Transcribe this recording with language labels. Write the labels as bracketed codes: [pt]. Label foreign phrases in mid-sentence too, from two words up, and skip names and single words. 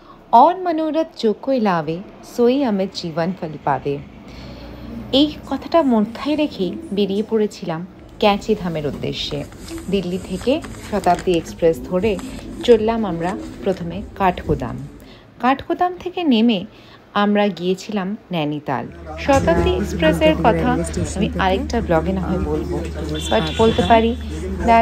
[awa] और मनोरथ जो कोई लावे सोई अमित जीवन फल पावे। [bn] এই কথাটা মাথায় রেখেই বেরিয়ে পড়েছিলাম ক্যাঁচি ধামের উদ্দেশ্যে। দিল্লি থেকে শতাব্দী এক্সপ্রেস ধরে চললাম আমরা প্রথমে কাঠগোদাম। কাঠগোদাম থেকে নেমে আমরা গিয়েছিলাম নৈনিতাল। শতাব্দী এক্সপ্রেসের কথা আমি আরেকটা ব্লগে না হয় বলবো, বাট বলতে পারি দ্যাট